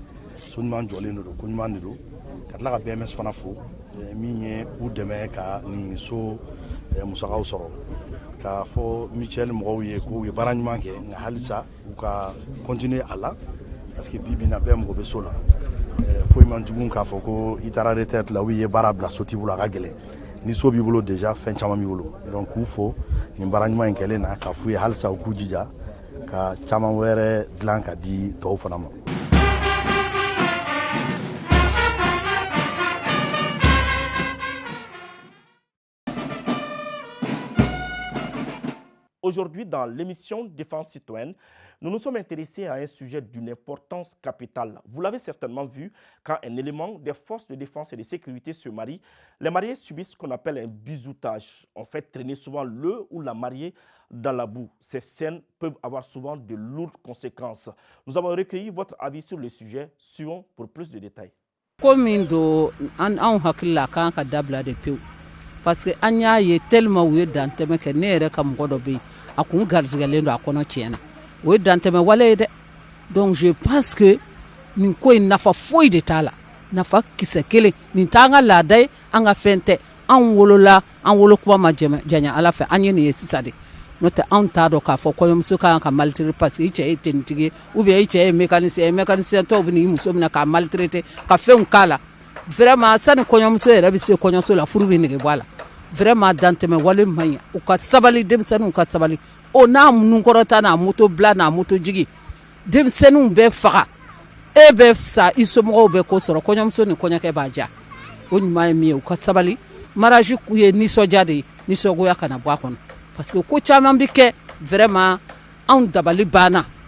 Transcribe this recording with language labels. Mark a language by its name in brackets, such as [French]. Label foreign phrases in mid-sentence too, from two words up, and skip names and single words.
[Bambara] so ɲuman jɔlen de don ko ɲuman de don ka tila ka BMS fana fo min ye u dɛmɛ ka nin so musakaw sɔrɔ k'a fɔ Michel mɔgɔw ye k'u ye baara ɲuman kɛ nka halisa u ka continuer a la [French] parce que [Bambara] bi bi in na bɛɛ mago bɛ so la foyi man jugu k'a fɔ ko i taara retraite la ou i ye baara bila so t'i bolo a ka gɛlɛn ni so b'i bolo déjà fɛn caman b'i bolo donc k'u fo nin baara ɲuman in kɛlen na k'a f'u ye halisa u k'u jija ka caman wɛrɛ dilan ka di tɔw fana ma. [French] Aujourd'hui, dans l'émission Défense citoyenne, nous nous sommes intéressés à un sujet d'une importance capitale. Vous l'avez certainement vu, quand un élément des forces de défense et de sécurité se marie, les mariés subissent ce qu'on appelle un bisoutage. On fait traîner souvent le ou la mariée dans la boue. Ces scènes peuvent avoir souvent de lourdes conséquences. Nous avons recueilli votre avis sur le sujet. Suivons pour plus de détails. Parce que [Bambara] anya ye tellement où danteme que ne yɛrɛ ka mɔgɔ dɔ bɛ yen a kun garizigɛlen don a kɔnɔ tiɲɛna o ye dantɛmɛ wale ye dɛ donc [French] je pense que [Bambara] nin ko in nafa foyi de t'a la nafa kisɛ kelen nin t'an ka laada ye an ka fɛn tɛ an wolola an wolokuba ma janya ala fɛ an ye nin ye sisan de n'o tɛ anw t'a dɔn k'a fɔ kɔɲɔmuso kan ka maltraiter [French] parce que [Bambara] i cɛ ye tenitigi ye [French] ou bien [Bambara] i cɛ ye mécanicien tɔw bɛ n'i muso minɛ k'a maltraiter ka fɛnw k'a la vraiment sani kɔɲɔmuso yɛrɛ bɛ se kɔɲɔso la furu bɛ nege bɔ a la vraiment dantɛmɛ wale man ɲi u ka sabali denmisɛnninw ka sabali o n'a nunkɔrɔta n'a moto bila n'a moto jigi denmisɛnninw bɛ faga e bɛ sa i somɔgɔw bɛ ko sɔrɔ kɔɲɔmuso ni kɔɲɔkɛ b'a diya o ɲuman ye min ye u ka sabali mariage ye nisɔndiya de ye nisɔngoya kana bɔ a kɔnɔ [French] parce que [Bambara] ko caman bɛ kɛ vraiment anw dabali banna